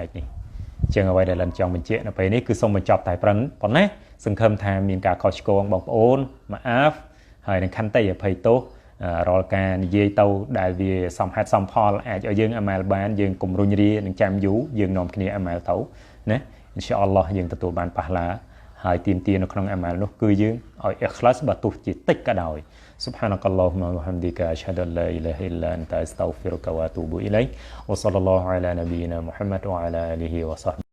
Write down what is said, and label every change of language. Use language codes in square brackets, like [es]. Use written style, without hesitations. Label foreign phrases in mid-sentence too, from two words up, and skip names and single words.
[km] កនេះចឹងអ្វីដែលលិនចង់បញ្ជាក់នៅពេលនេះគឺសូមបញ្ចប់តែប៉ុណ្ណេះសង្ឃឹមថាមានការខុសឆ្គងបងប្អូនម៉ាអាហ្វហើយនឹងខន្តី អភ័យទោសរាល់ការនិយាយទៅដែលវាសំហេតុសំផលអាចឲ្យយើងអាម៉ាល់បានយើងកុំរុញរានឹងចាំយូរយើងនាំគ្នាអាម៉ាល់ទៅណា [ar] إن شاء الله [km] យើងទទួលបានប៉ះឡាហើយទីមទានៅក្នុងអាម៉ាល់នោះគឺយើងឲ្យអ៊ីខ្លាសបើទោះជាតិចក៏ដោយ [ar] سبحانك اللهم وبحمدك أشهد أن لا إله إلا أنت أستغفرك وأتوب إليك وصلى الله على نبينا محمد وعلى آله وصحبه